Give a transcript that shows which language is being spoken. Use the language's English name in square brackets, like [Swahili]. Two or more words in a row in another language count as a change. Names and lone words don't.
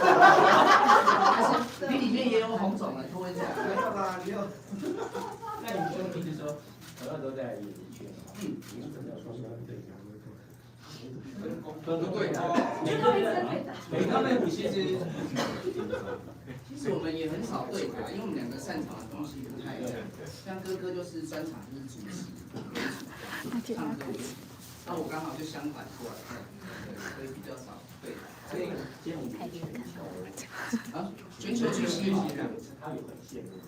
[Chinese] 你里面也有红肿了，会这样。没有啦，没有。那你说平时说同样都在演艺圈，你是怎么样说对的？都对的，每他们其實我們也很少對打，因為我們兩個擅長的東西不太一樣。像哥哥就是專長就是主持、唱歌為主，那我剛好就相反過來，所以比較少對打。所以啊，全球巨星他有很羡慕。